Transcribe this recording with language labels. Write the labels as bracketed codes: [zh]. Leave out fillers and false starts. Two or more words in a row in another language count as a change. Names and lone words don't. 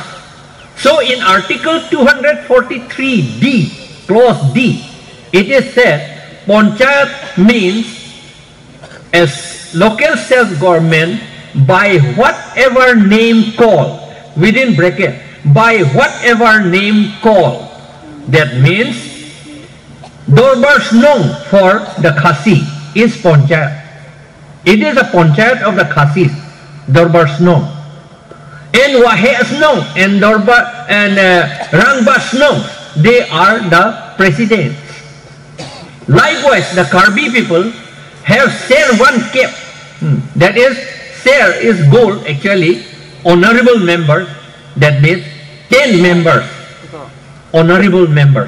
[en] So in Article 243D, Clause D, it is said, Panchayat means as local self-government by whatever name called, within bracket, by whatever name called. That means Dorbar Snong for the Khasi is Panchayat. It is a Panchayat of the Khasis, Dorbar Snong. And Wahe Snong and Dorbar and Rangba Snong, they are the presidents. Likewise, the Karbi people have Ser one cap, that is share is gold actually, honorable members, that means 10 members, honorable members.